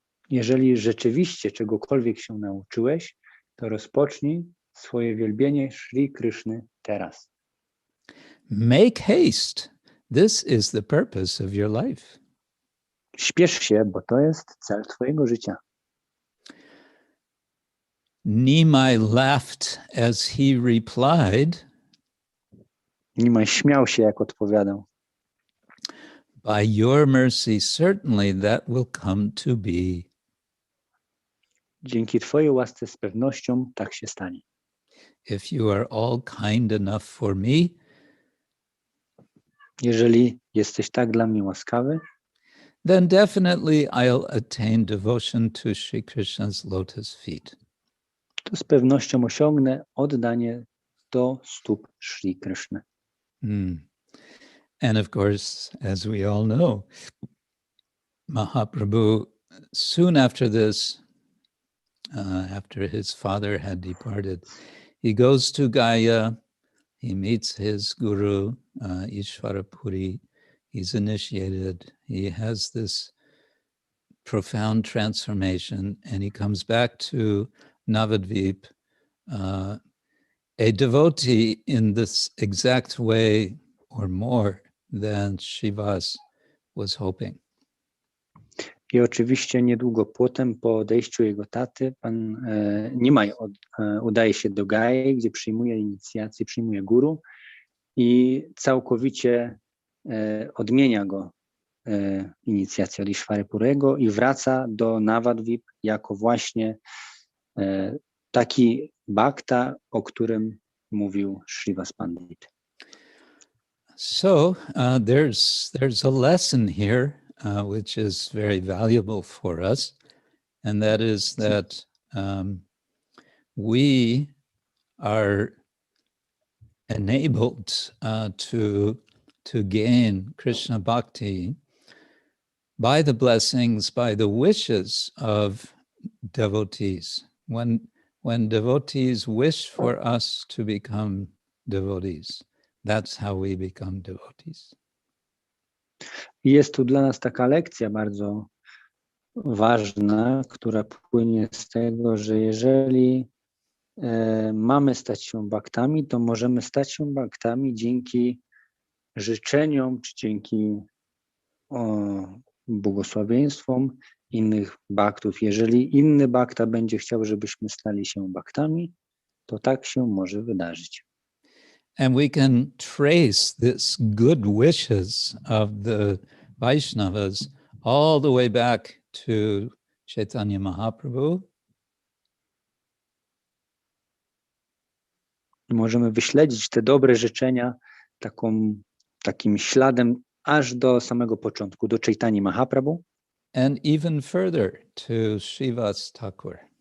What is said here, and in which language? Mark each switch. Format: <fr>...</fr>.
<pl>Jeżeli rzeczywiście czegokolwiek się nauczyłeś, to rozpocznij swoje wielbienie Sri Kryszny teraz.</pl> <en>Make haste. This is the purpose of your life.</en> <pl>Śpiesz się, bo to jest cel twojego życia.</pl> <en>Nimai laughed as he replied,</en> <pl>Nimai śmiał się, jak odpowiadał:</pl> <en>by your mercy, certainly that will come to be.</en> <pl>Dzięki twojej łasce z pewnością tak się stanie.</pl> <en>If you are all kind enough for me,</en> <pl>Jeżeli jesteś tak dla mnie łaskawy,</pl> <en>then definitely I'll attain devotion to Sri Krishna's lotus feet.</en> <pl>to z pewnością osiągnę oddanie do stóp Sri Kryszny.</pl> <en>And of course, as we all know, Mahaprabhu, soon after this, after his father had departed, he goes to Gaya, he meets his guru, Ishwarapuri, he's initiated, he has this profound transformation, and he comes back to Navadvip, a devotee in this exact way or more than Srivas was hoping.</en> <pl>I oczywiście niedługo potem, po odejściu jego taty, pan Nimai udaje się do Gai, gdzie przyjmuje inicjację, przyjmuje guru i całkowicie odmienia go inicjacja od Ishwarapurego i wraca do Navadvip jako właśnie taki bhakta, o którym mówił Srivas Pandit.</pl> <en>So there's a lesson here which is very valuable for us, and that is that we are enabled to gain Krishna Bhakti by the blessings, by the wishes of devotees. When devotees wish for us to become devotees, that's how we become devotees.</en> <pl>Jest tu dla nas taka lekcja bardzo ważna, która płynie z tego, że jeżeli mamy stać się bhaktami, to możemy stać się bhaktami dzięki życzeniom, czy dzięki błogosławieństwom innych bhaktów. Jeżeli inny bhakta będzie chciał, żebyśmy stali się bhaktami, to tak się może wydarzyć.</pl> <en>And we can trace this good wishes of the Vaishnavas all the way back to Chaitanya Mahaprabhu.</en> <pl>Możemy wyśledzić te dobre życzenia takim śladem aż do samego początku, do Chaitanya Mahaprabhu.</pl> <en>And even further to Srivas Thakur.</en>